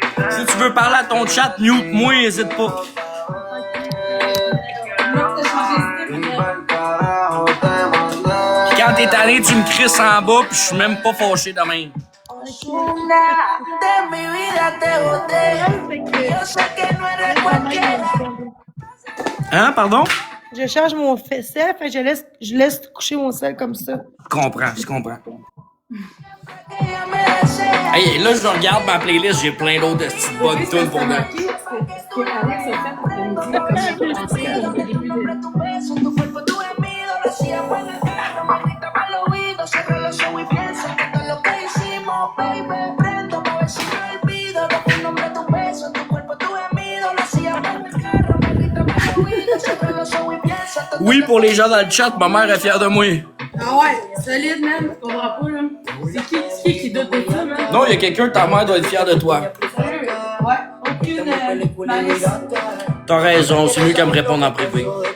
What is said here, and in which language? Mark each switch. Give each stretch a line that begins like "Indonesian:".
French: Si tu veux parler à ton chat, mute-moi, hésite pas. Moi, t'as changé de
Spanish: Y
French: style,
Spanish: pa'l carajo te mandé.
French: Quand t'es allé, tu me crisses en bas, pis je suis même pas fâché de même.
Spanish: De mi vida te boté. Yo sé que no eres cualquiera.
French: Hein, pardon? Je charge mon sel, fait que je laisse coucher mon sel comme ça. Je comprends.
Spanish: Ella me desea.
French: Hey, là, je regarde ma playlist, j'ai plein d'autres petites bonnes tunes pour moi. Ce que Alex a fait pour me dire comme au début de...
Spanish: Tu beso, tu cuerpo, tu gemido, lo hacíamos en el carro, me gritaba al oído, cierro los ojos y pienso que todo lo que hicimos, baby, prendo pa' ver si me olvido de tu nombre, tu beso, tu cuerpo, tu gemido, lo hacíamos en el carro, me gritaba al oído, cierro los ojos y pienso que
French: Oui, pour les gens dans le chat, ma mère est fière de moi. Ah ouais, solide, man. Tu comprends pas, là. C'est qui doute de ça, man? Non, il y a quelqu'un, ta mère doit être fière de toi. Sérieux? Ouais, aucune malice. T'as raison, c'est mieux qu'elle me réponde en privé.